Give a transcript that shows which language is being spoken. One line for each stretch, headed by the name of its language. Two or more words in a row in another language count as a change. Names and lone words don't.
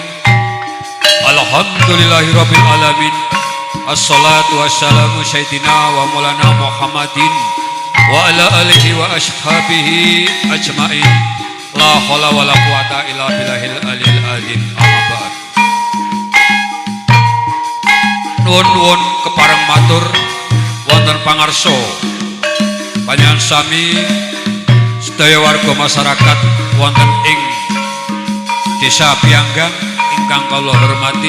Arabic: الحمد لله رب العالمين. الصلاة والسلام سيدنا ومولانا محمد وعلى آله وأصحابه أجمعين. لا حول ولا قوة إلا بالله العلي العظيم. أما بعد.
Javanese: Nuwun kepareng matur wonten pangarsa panjenengan sami sedaya warga masyarakat wonten ing Desa Pianggang ingkang kula hormati.